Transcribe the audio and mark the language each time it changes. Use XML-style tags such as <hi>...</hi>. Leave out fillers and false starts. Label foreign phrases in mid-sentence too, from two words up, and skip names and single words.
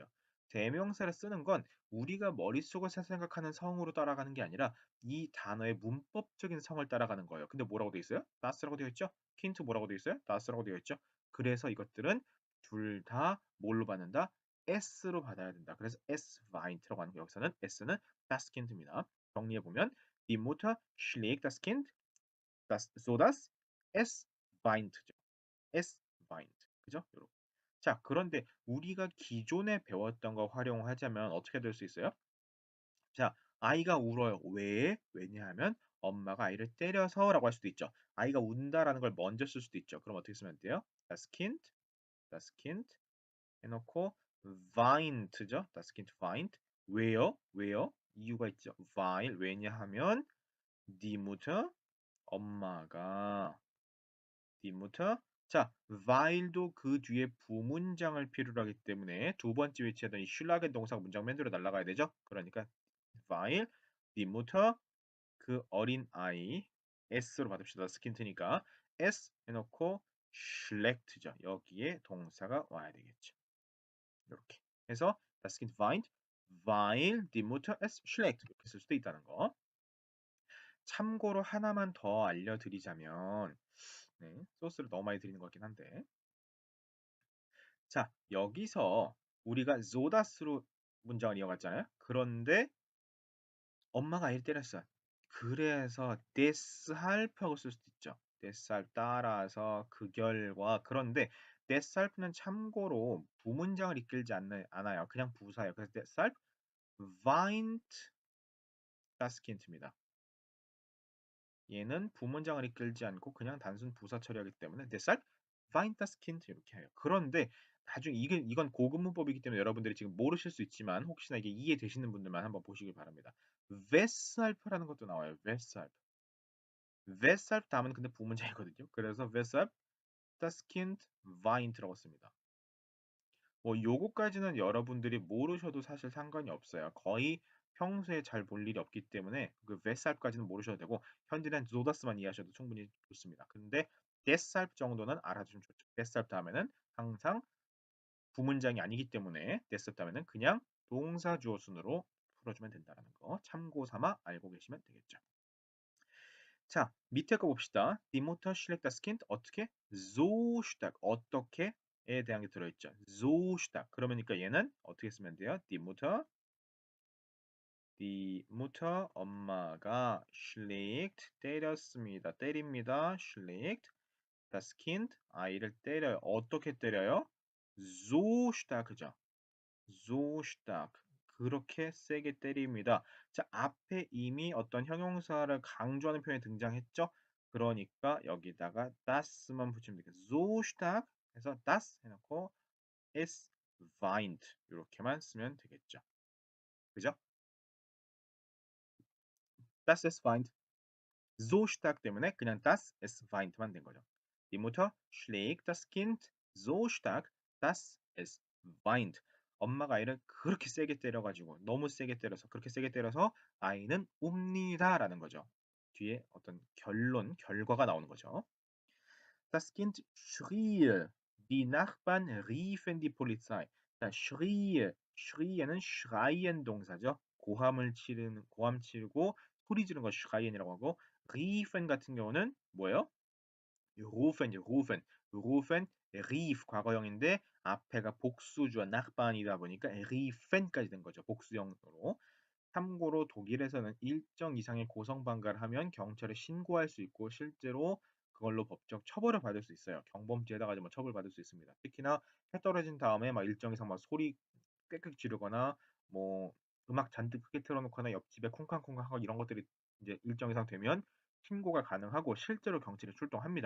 <ko>대명사를 쓰는 건 우리가 머릿속에서 생각하는 성으로 따라가는 게 아니라 이 단어의 문법적인 성을 따라가는 거예요. 근데 뭐라고 되어 있어요? 다스라고 되어 있죠? 킨트 뭐라고 되어 있어요? 다스라고 되어 있죠? 그래서 이것들은 둘 다 뭘로 받는다? S로 받아야 된다. 그래서</ko> <de>S Weint</de> <ko>라고 하는 거 여기서는 S는</ko> <de>das Kind</de> <ko>입니다. 정리해 보면</ko> <de>Die Mutter schlägt das Kind, sodass es weint죠. Es weint.</de> <ko>그죠? 요렇게. 자, 그런데 우리가 기존에 배웠던 거 활용하자면 어떻게 될 수 있어요? 자, 아이가 울어요. 왜? 왜냐하면 엄마가 아이를 때려서라고 할 수도 있죠. 아이가 운다라는 걸 먼저 쓸 수도 있죠. 그럼 어떻게 쓰면 돼요?</ko> <de>Das Kind</de> <ko>해놓고 weint죠.</ko> <de>Das Kind weint.</de> <ko>왜요? 왜요? 이유가 있죠. weil 왜냐하면</ko> <de>die Mutter</de> <ko>엄마가</ko> <de>die Mutter</de> <ko>자, while도 그 뒤에 부문장을 필요로 하기 때문에 두 번째 위치하던 이 슐라겐 동사가 문장 맨 뒤로 날아가야 되죠. 그러니까</ko> <de>while die Mutter</de> <ko>그 어린 아이 s로 받읍시다. 스킨트니까 s 해놓고 schlägt죠. 여기에 동사가 와야 되겠죠. 이렇게 해서</ko> <de>das Kind weint, weil die Mutter es schlägt</de> <ko>이렇게 쓸 수도 있다는 거. 참고로 하나만 더 알려드리자면 네, 소스를 너무 많이 드리는 것 같긴 한데 자 여기서 우리가 zodas로 문장을 이어갔잖아요. 그런데 엄마가 아이를 때렸어요. 그래서 deshalb하고 쓸 수도 있죠. deshalb 따라서 그 결과 그런데 deshalb는 참고로 부문장을 이끌지 않아요. 그냥 부사예요.</ko> <de>그래서 deshalb weint das Kind입니다.</de> <ko>얘는 부문장을 이끌지 않고 그냥 단순 부사 처리하기 때문에</ko> <de>deshalb weint das Kind</de> <ko>이렇게 해요. 그런데 나중에 이건 고급 문법이기 때문에 여러분들이 지금 모르실 수 있지만 혹시나 이게 이해되시는 분들만 한번 보시길 바랍니다. weshalb라는 것도 나와요. weshalb. weshalb 다음은 근데 부문장이거든요.</ko> <de>그래서 weshalb das Kind weint라고 씁니다.</de> <ko>뭐 요거까지는 여러분들이 모르셔도 사실 상관이 없어요. 거의 평소에 잘 볼 일이 없기 때문에 그 weshalb까지는 모르셔도 되고 현재는 zodas만 이해하셔도 충분히 좋습니다. 근데 deshalb 정도는 알아두시면 좋죠. deshalb 다음에는 항상 부문장이 아니기 때문에 deshalb 다음에는 그냥 동사 주어 순으로 풀어주면 된다는 거 참고 삼아 알고 계시면 되겠죠. 자, 밑에 거 봅시다.</ko> <de>Die Mutter schlägt das Kind 어떻게? So stark.</de> <ko>어떻게에 대한 게 들어있죠.</ko> <de>So stark.</de> <ko>그러니까 얘는 어떻게 쓰면 돼요?</ko> <de>Die Mutter</de> <ko>엄마가 schlägt 때렸습니다. 때립니다.</ko> <de>schlägt das Kind</de> <ko>아이를 때려요. 어떻게 때려요?</ko> <de>So stark 그죠? So stark.</de> <ko>그렇게 세게 때립니다. 자, 앞에 이미 어떤 형용사를 강조하는 표현이 등장했죠? 그러니까 여기다가 das만 붙이면 되겠습니다.</ko> <de>So stark</de> <ko>해서 das 해놓고</ko> <de>es weint</de> <ko>이렇게만 쓰면 되겠죠. 그죠?</ko> <de>Das es weint. So stark</de> <ko>때문에 그냥</ko> <de>das es weint</de> <ko>만 된 거죠.</ko> <de>Die Mutter schlägt das Kind so stark, dass es weint.</de> <ko>엄마가 아이를 그렇게 세게 때려가지고 너무 세게 때려서 그렇게 세게 때려서 아이는 웁니다라는 거죠. 뒤에 어떤 결과가 나오는 거죠.</ko> <de>Das Kind schrie. Die Nachbarn riefen die Polizei.</de> <ko>자, schrie에는 schreien 동사죠. 고함 치르고 소리 지르는 거 schreien이라고 하고 riefen 같은 경우는 뭐예요?</ko> <de>rufen, rief</de> <ko>과거형인데 앞에가 복수주어 nachbar이다 보니까 riefen까지 된 거죠. 복수형으로. 참고로 독일에서는 일정 이상의 고성방가를 하면 경찰에 신고할 수 있고 실제로 그걸로 법적 처벌을 받을 수 있어요. 경범죄에다가 뭐 처벌받을 수 있습니다. 특히나 해 떨어진 다음에 막 일정 이상 막 소리 꽥꽥 지르거나 뭐 음악 잔뜩 크게 틀어놓거나 옆집에 콩쾅콩쾅 하고 이런 것들이 이제 일정 이상 되면 신고가 가능하고 실제로 경찰이 출동합니다.</ko>